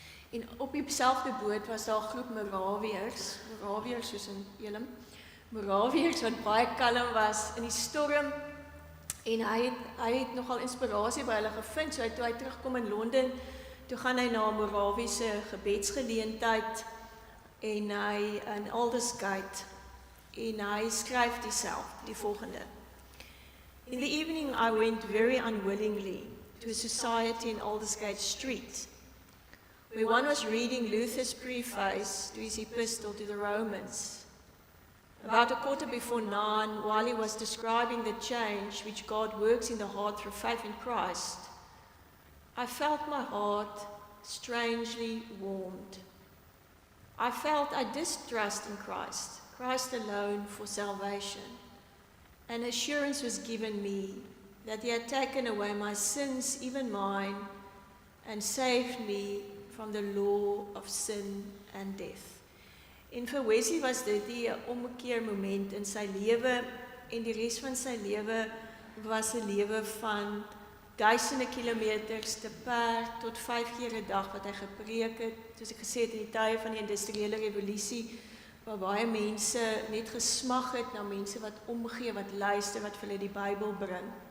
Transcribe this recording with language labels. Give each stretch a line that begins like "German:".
Afrikaans: En op dieselfde boot was daar 'n groep Moraviërs soos in Elim, Moraviërs wat baie kalm was in die storm en hy het nogal inspirasie by hulle gevind, so toe hy terugkom in Londen, toe gaan hy na 'n Moraviese gebedsgeleentheid en hy in Aldersgate en hy skryf die volgende.
English: In the evening I went very unwillingly to a society in Aldersgate Street, where one was reading Luther's preface to his epistle to the Romans. About 9:15, while he was describing the change which God works in the heart through faith in Christ, I felt my heart strangely warmed. I felt I distrust in Christ alone for salvation. An assurance was given me that he had taken away my sins, even mine, and saved me from the law of sin and death.
Afrikaans: En vir Wesley was dit 'n omkeermoment in sy lewe en die res van sy lewe was 'n lewe van duisende kilometers te perd tot 5 keer 'n dag wat hy gepreek het, soos ek gesê het in die tye van die industriële revolusie, waar baie mense net gesmag het na mense wat omgee, wat luister, wat vir hulle die Bybel bring.